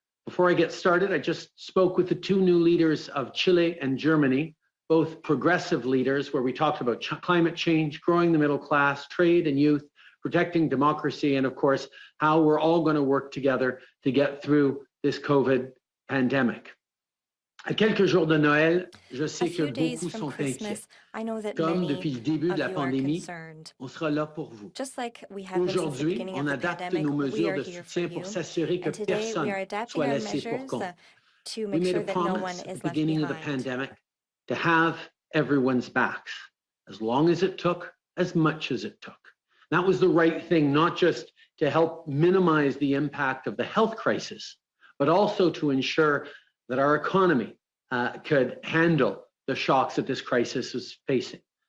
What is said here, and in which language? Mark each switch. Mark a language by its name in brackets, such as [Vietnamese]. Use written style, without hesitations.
[English] Before I get started, I just spoke with the two new leaders of Chile and Germany, both progressive leaders, where we talked about climate change, growing the middle class, trade and youth, protecting democracy, and of course, how we're all going to work together to get through this COVID pandemic. [French] À quelques jours de Noël, je sais que beaucoup sont inquiets. Comme depuis le début de la pandémie, on sera là pour vous. Aujourd'hui, on adapte nos mesures de soutien pour s'assurer que personne soit laissé pour compte. [English] We made a promise at the beginning of the pandemic to have everyone's backs, as long as it took, as much as it took. That was the right thing, not just to help minimize the impact of the health crisis, but also to ensure that our economy could handle the shocks that this crisis is facing.